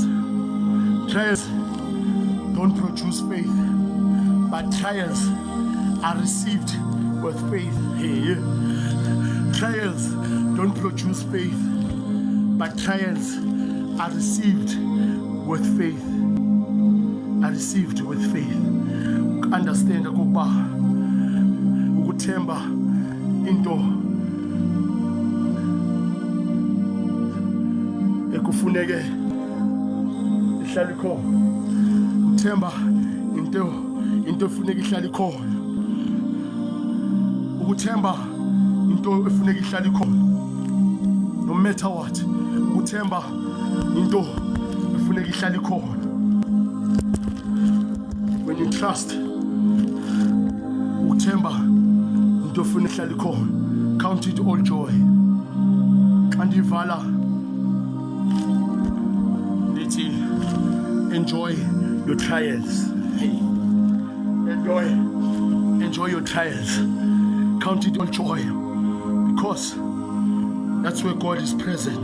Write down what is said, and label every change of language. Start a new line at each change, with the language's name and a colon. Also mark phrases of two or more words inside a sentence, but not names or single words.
English: Trials don't produce faith, but trials are received with faith. Trials don't produce faith, but trials are received with faith. Are received with faith. Understand,
Xhosa: uthemba into ekufuneke ihlale khona. Uthemba into efuneka ihlale khona. Ukuthemba into efuneka ihlale khona.
English: No matter what.
Xhosa: Uthemba into efuneka ihlale khona.
English: When you trust,
Xhosa: uthemba into efuneka ihlale khona.
English: Count it all joy.
Xhosa: Andivala lithi
English: enjoy your trials. Enjoy your trials. Count it all joy, because that's where God is present.